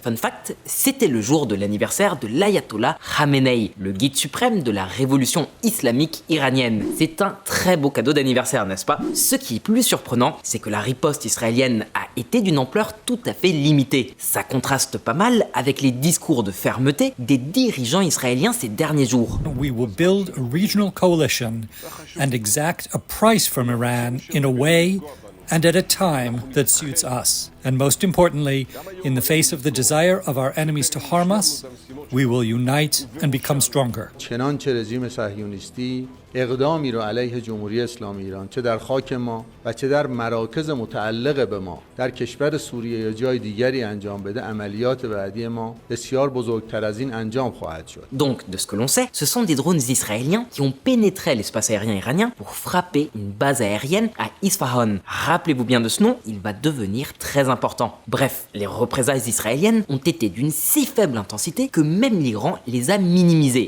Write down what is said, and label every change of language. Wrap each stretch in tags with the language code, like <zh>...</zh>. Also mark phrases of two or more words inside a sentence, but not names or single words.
<en>Fun fact,</en> <fr>c'était le jour de l'anniversaire de l'ayatollah Khamenei, le guide suprême de la révolution islamique iranienne. C'est un très beau cadeau d'anniversaire, n'est-ce pas? Ce qui est plus surprenant, c'est que la riposte israélienne a été d'une ampleur tout à fait limitée. Ça contraste pas mal avec les discours de fermeté des dirigeants israéliens ces derniers jours.</fr> <en>We will build a regional coalition and exact a price from Iran in a way and at a time that suits us. And most importantly, in the face of the desire of our enemies to harm us, we will unite and become stronger.</en> <fa>چنانچه رژیم صهیونیستی اقدامی را علیه جمهوری اسلامی ایران چه در خاک ما و چه در مراکز متعلق به ما در کشور سوریه یا جای دیگری انجام بده عملیات بعدی ما بسیار بزرگتر از این انجام خواهد شد.</fa> <fr>Donc, de ce que l'on sait, ce sont des drones israéliens qui ont pénétré l'espace aérien iranien pour frapper une base aérienne à Isfahan. Rappelez-vous bien de ce nom, il va devenir très important. Bref, les représailles israéliennes ont été d'une si faible intensité que même l'Iran les a minimisées.</fr>